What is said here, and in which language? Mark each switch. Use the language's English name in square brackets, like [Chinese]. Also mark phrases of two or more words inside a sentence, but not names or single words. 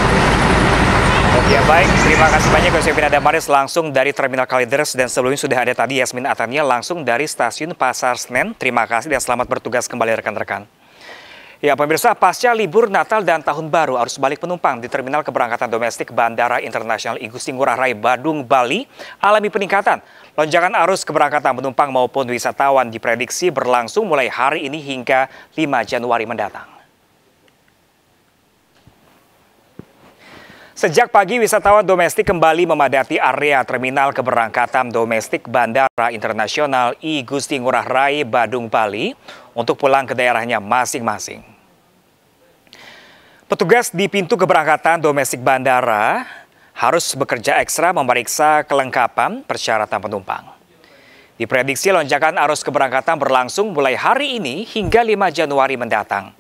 [Indonesian] Ya baik, terima kasih banyak Yosefina Damaris langsung dari Terminal Kalideres, dan sebelumnya sudah ada tadi Yasmin Atania langsung dari Stasiun Pasar Senen. Terima kasih dan selamat bertugas kembali rekan-rekan. Ya pemirsa, pasca libur Natal dan Tahun Baru, arus balik penumpang di Terminal Keberangkatan Domestik Bandara Internasional I Gusti Ngurah Rai Badung, Bali alami peningkatan. Lonjakan arus keberangkatan penumpang maupun wisatawan diprediksi berlangsung mulai hari ini hingga 5 Januari mendatang. Sejak pagi, wisatawan domestik kembali memadati area Terminal Keberangkatan Domestik Bandara Internasional I Gusti Ngurah Rai Badung, Bali untuk pulang ke daerahnya masing-masing. Petugas di pintu keberangkatan domestik bandara harus bekerja ekstra memeriksa kelengkapan persyaratan penumpang. Diprediksi lonjakan arus keberangkatan berlangsung mulai hari ini hingga 5 Januari mendatang.